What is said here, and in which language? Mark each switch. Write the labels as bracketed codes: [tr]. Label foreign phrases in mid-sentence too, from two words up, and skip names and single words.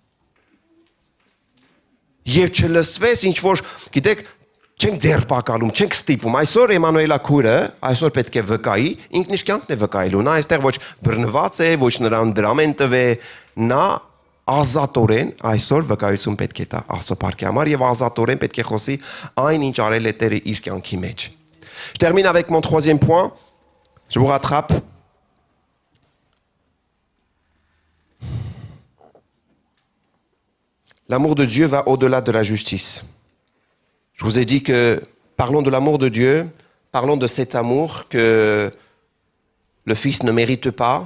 [hy] Եվ չլսվես ինչ որ, գիտեք, չենք ձերբակալում, չենք ստիպում։ Այսօր Էմանուելա քույրը, այսօր պետք է վկայի, ինքն իր կյանքն է վկայելու։ Նա այստեղ ոչ բռնված է, ոչ նրան դրամ են տվել, նա ազատորեն այսօր վկայություն պետք է տա Աստծո փառքի համար եւ ազատորեն պետք է խոսի այն ինչ արել է Տերը իր կյանքի մեջ։ [fr] Je termine avec mon troisième point. Je vous rattrape. L'amour de Dieu va au-delà de la justice. Je vous ai dit que parlons de l'amour de Dieu, parlons de cet amour que le Fils ne mérite pas.